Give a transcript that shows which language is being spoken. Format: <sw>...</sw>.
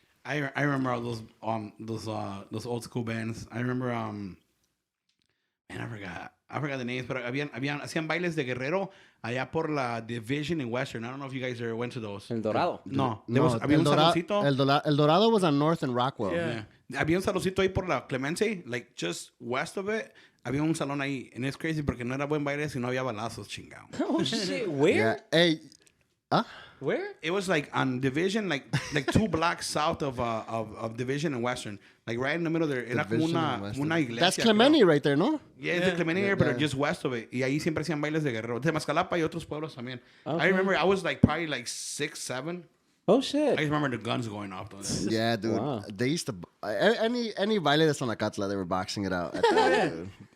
<en>I remember all those old school bands. I remember man, I forgot the names, but</en> <es>hacían bailes de Guerrero allá por la</es> <en>Division in Western. I don't know if you guys ever went to those.</en> <es>El Dorado. No, No, había un saloncito.</es> <en>El Dorado was on North and Rockwell. Yeah.</en> <es>Había un saloncito ahí por la Clemente,</es> <en>like just west of it.</en> <es>Había un salón ahí,</es> <en>and it's crazy</en> <es>porque no era buen baile si no había balazos, chingado.</es> <en>Oh shit. Where? Yeah. Hey, Where? It was like on Division, like 2 blocks south of Division and Western, like right in the middle there.</en> <es>Era como</es> <en>Division and Western.</en> <es>una iglesia.</es> <en>That's Clementi right there, no? Yeah, it's the Clemente area,</en> <es>pero</es> <en>just west of it.</en> <es>Y ahí siempre hacían bailes de Guerrero. De Mascalapa y otros pueblos también.</es> <en>Okay. I remember I was like probably like 6, 7. Oh shit. I just remember the guns going off. Though. Yeah, dude. Wow. They used to any</en> <es>baile de Sonacatla,</es> <en>they were boxing it out. At that, dude.</en>